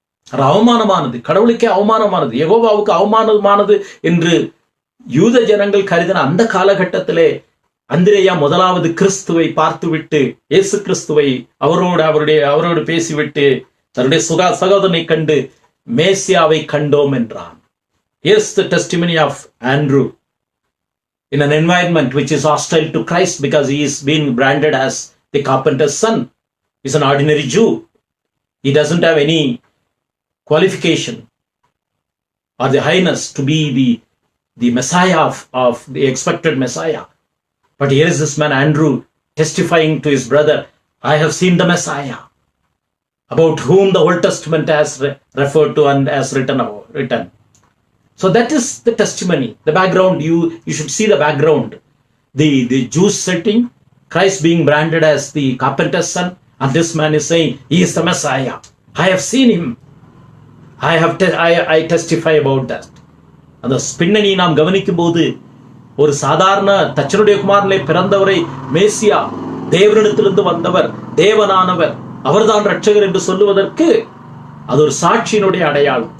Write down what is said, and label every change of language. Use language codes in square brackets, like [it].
[ta] அது அவமானமானது, கடவுளுக்கே அவமானமானது, யெகோவாவுக்கு அவமானமானது என்று யூத ஜனங்கள் கருதின அந்த காலகட்டத்திலே அந்திரேயா முதலாவது கிறிஸ்துவை பார்த்துவிட்டு இயேசு கிறிஸ்துவை அவரோடு பேசிவிட்டு தன்னுடைய சகோதரனை கண்டு மேசியாவை கண்டோம் என்றான். [en] Here's the testimony of Andrew in an environment which is hostile to Christ because he is being branded as the carpenter's son, is an ordinary Jew. He doesn't have any qualification or the highness to be the Messiah of the expected Messiah. But here is this man Andrew testifying to his brother, I have seen the Messiah, about whom the Old Testament has referred to and has written. So that is the testimony, the background. You should see the background. The Jews setting, Christ being branded as the carpenter's son, and this man is saying, he is the Messiah. I have seen him. I testify about that. [ta] அந்த பின்னணி நாம் கவனிக்கும் போது ஒரு சாதாரண தச்சனுடைய குமாரனிலே பிறந்தவரை மேசியா, தேவனிடத்திலிருந்து வந்தவர், தேவனானவர், அவர்தான் ரட்சகர் என்று சொல்லுவதற்கு அது ஒரு சாட்சியினுடைய அடையாளம்.